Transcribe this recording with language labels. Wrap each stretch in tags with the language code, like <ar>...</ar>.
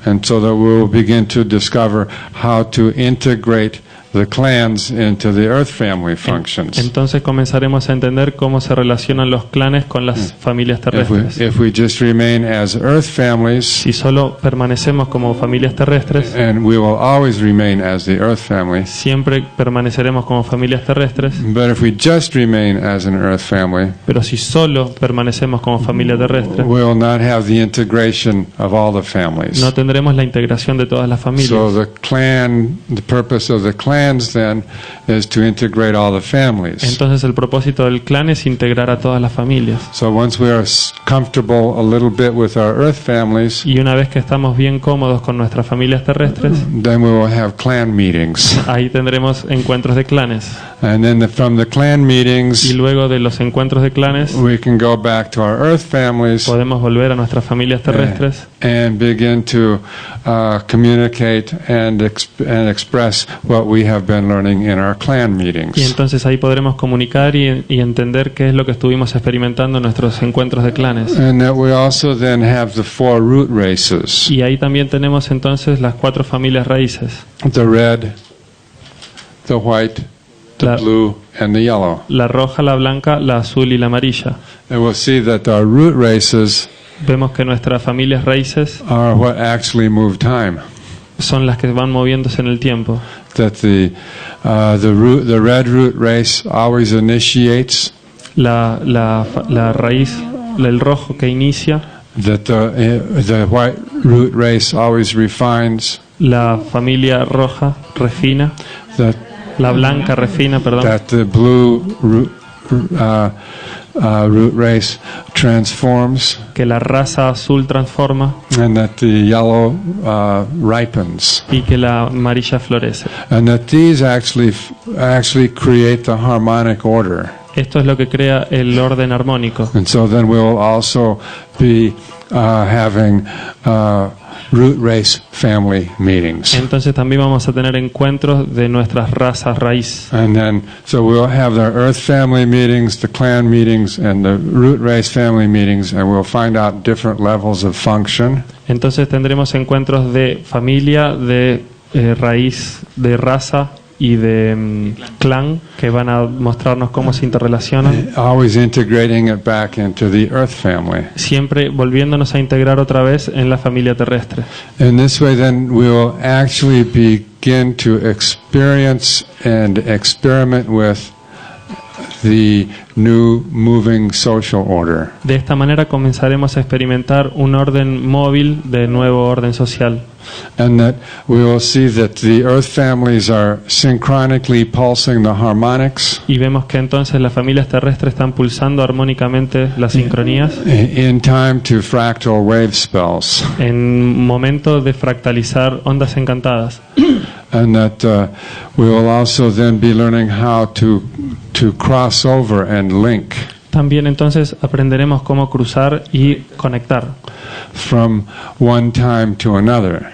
<en>And so that we will begin to discover how to integrate the clans into the Earth family functions.</en> <es>Entonces comenzaremos a entender cómo se relacionan los clanes con las familias terrestres.</es> <en>If we just remain as Earth families,</en> <es>Si solo permanecemos como familias terrestres,</es> <en>and we will always remain as the Earth family.</en> <es>siempre permaneceremos como familias terrestres,</es> <en>But if we just remain as an Earth family,</en> <es>pero si solo permanecemos como familia terrestre,</es> <en>we will not have the integration of all the families.</en> <es>no tendremos la integración de todas las</es> <en>So</en> <es>familias.</es> <en>the purpose of the clans then is to integrate all the families.</en> <es>Entonces el propósito del clan es integrar a todas las familias.</es> <en>So once we are comfortable a little bit with our Earth families,</en> <es>Y una vez que estamos bien cómodos con nuestras familias terrestres,</es> <en>then we will have clan meetings.</en> <es>ahí tendremos encuentros de clanes.</es> <en>And then from the clan</en> <es>Y</es> <en>meetings,</en> <es>luego de los encuentros de clanes,</es> <en>we can go back to our Earth families</en> <es>podemos volver a nuestras familias terrestres</es> <en>and begin to communicate and express what we have been learning in our clan</en> <es>y</es> <en>meetings.</en> <es>entonces ahí podremos comunicar y entender qué es lo que estuvimos experimentando en nuestros encuentros de clanes.</es> <en>And that we also then have the 4 root races,</en> <es>Y ahí también tenemos entonces las 4 familias raíces:</es> <en>the red, the white, the</en> <es>La-</es> <en>blue, and the yellow.</en> <es>la roja, la blanca, la azul y la amarilla.</es> <en>And we'll see that our root races</en> <es>Vemos que nuestras familias raíces</es> <en>are what actually move time.</en> <es>son las que van moviéndose en el tiempo.</es> <en>That the red root race always initiates.</en> <es>La raíz, el rojo que inicia.</es> <en>That the white root race always refines.</en> <es>La familia roja refina. La blanca refina, perdón.</es> <en>That the blue root race transforms.</en> <es>Que la raza azul transforma.</es> <en>And that the yellow ripens.</en> <es>Y que la amarilla florece.</es> <en>And that these actually create the harmonic order.</en> <es>Esto es lo que crea el orden armónico.</es> <en>And so then we'll also be having root race family meetings.</en> <es>Entonces también vamos a tener encuentros de nuestras razas raíz.</es> <en>And then so we'll have the earth family meetings, the clan meetings, and the root race family meetings, and we'll find out different levels of function.</en> <es>Entonces tendremos encuentros de familia, de raíz, de raza y de clan que van a mostrarnos cómo se interrelacionan.</es> <en>Always integrating it back into the earth family.</en> <es>Siempre volviéndonos a integrar otra vez en la familia terrestre.</es> <en>In this way then we will actually begin to experience and experiment with the new moving social order.</en> <es>De esta manera comenzaremos a experimentar un orden móvil de nuevo orden social.</es> <en>And that we will see that the earth families are synchronically pulsing the harmonics.</en> <es>Y vemos que entonces las familias terrestres están pulsando armónicamente las sincronías.</es> <en>In time to fractal wave spells.</en> <es>En momento de fractalizar ondas encantadas.</es> <en>And that we will also then be learning how to cross over and link.</en> <es>También entonces aprenderemos cómo cruzar y conectar.</es> <en>From one time to another.</en>